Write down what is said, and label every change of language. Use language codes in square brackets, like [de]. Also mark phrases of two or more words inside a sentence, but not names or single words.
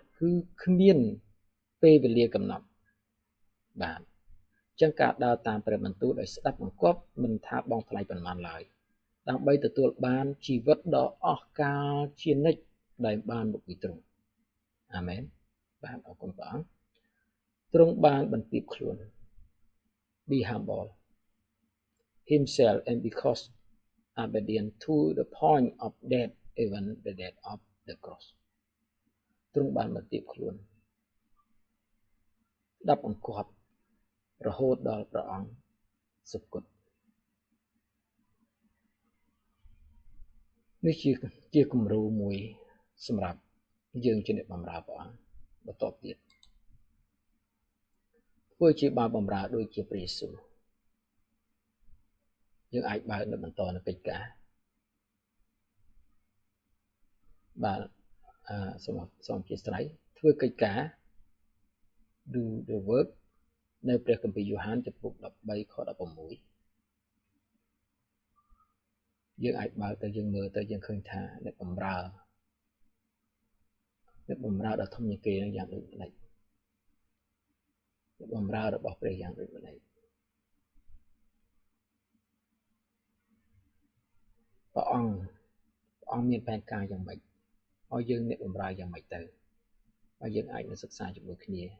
[km] គឺគ្មានពេលវេលាកំណត់បាទអញ្ចឹងការដើរតាមព្រះបន្ទូលដោយស្ដាប់បង្គាប់មិន ថាបងថ្លៃប៉ុន្មានឡើយដើម្បីទទួលបានជីវិតដ៏អស់កាលជានិច្ចដែលបានមកពីទ្រង់អាមែនបាទអរគុណព្រះអង្គទ្រង់បានបន្ទាបខ្លួន [en] be humble himself and because obedient to the point of death even the death of the cross [km] ទ្រង់បានបន្ទាបខ្លួន ស្ដាប់បង្គាប់រហូតដល់ព្រះអង្គសុគតនេះជាគំរូមួយសម្រាប់យើងជាអ្នកបម្រើព្រះអង្គបន្តទៀត ធ្វើជាបាបបម្រើដូចជាព្រះយេស៊ូវយើងអាចបើកនៅបន្តនៅកិច្ចការបាទសូមអធិស្ឋានធ្វើកិច្ចការ [en] do the work [km] នៅព្រះគម្ពីរយ៉ូហានចំពុក13ខ16យើងអាចបើកទៅយើងមើលទៅយើងឃើញថាអ្នកបម្រើ ដ៏ធំជាងគេនឹងយ៉ាងដូចម្ដេចអ្នកបម្រើរបស់ព្រះយ៉ាងដូចម្ដេចព្រះអង្គមានផែនការយ៉ាងម៉េចឲ្យយើងអ្នកបម្រើយ៉ាងម៉េចទៅហើយយើងអាចនឹងសិក្សាជាមួយគ្នា